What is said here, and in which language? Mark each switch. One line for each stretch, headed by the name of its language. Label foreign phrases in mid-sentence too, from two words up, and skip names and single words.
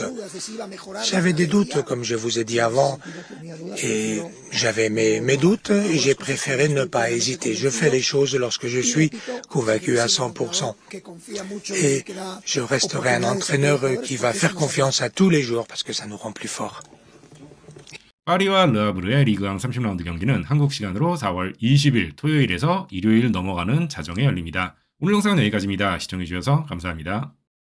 French: J'avais des doutes, comme je vous ai dit avant, et j'avais mes doutes, et j'ai préféré ne pas hésiter. Je fais les choses lorsque je suis convaincu à 100%. Et je resterai un entraîneur qui va faire confiance à tous les jours, parce que ça nous rend plus forts.
Korean: 파리와 르하브르의 리그왕 30라운드 경기는 한국 시간으로 4월 20일 토요일에서 일요일 넘어가는 자정에 열립니다. 오늘 영상은 여기까지입니다. 시청해주셔서 감사합니다.